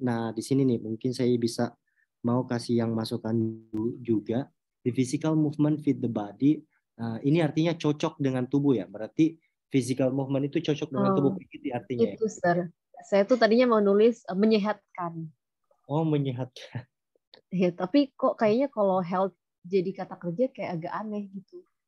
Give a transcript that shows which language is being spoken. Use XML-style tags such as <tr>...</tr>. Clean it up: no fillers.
<id>Nah, di sini nih mungkin saya bisa mau kasih yang masukan juga.</id> <en>The physical movement fit the body.</en> <id>Ini artinya cocok dengan tubuh ya. Berarti physical movement itu cocok dengan tubuh. Itu artinya ya. Itu, Sir. Saya tuh tadinya mau nulis menyehatkan. Oh, menyehatkan. Ya, tapi kok kayaknya kalau health jadi kata kerja kayak agak aneh gitu.</id>